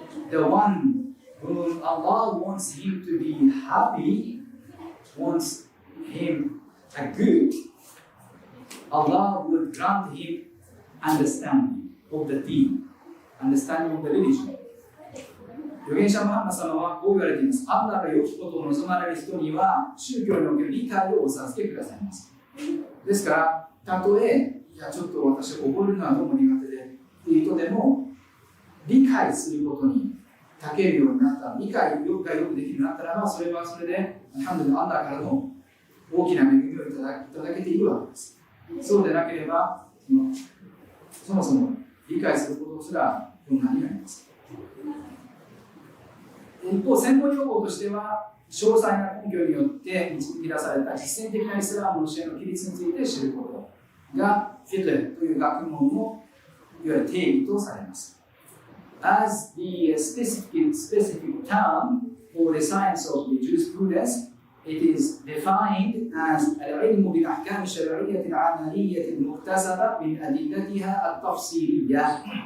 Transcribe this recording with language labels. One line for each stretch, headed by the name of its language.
English: The one whom Allah wants him to be happy, wants him a good, Allah will grant him understanding of the deen, understanding of the religion.
Japanese: 預言者ムハンマド様はこう言われています。アンラが良きことを望まれる人には宗教における理解をお授けくださいます。ですから、たとえ、いやちょっと私覚えるのはどうも苦手でという人でも、理解することに長けるようになったら、理解がよくできるようになったらば、それはそれで、アンラからの大きな恵みをいただけているわけです。そうでなければ、そもそも理解することすら困難になります。一方、専門用語としては、詳細な根拠によって導き出された実践的なイスラムの教えの規律について知ることが、フィクという学問のいわゆる定義とされます。
English: As the specific term for the science of the jurisprudence, it is defined as
Arabic: العلم بالأحكام الشرعية العملية المكتسبة من أدلتها التفصيلية.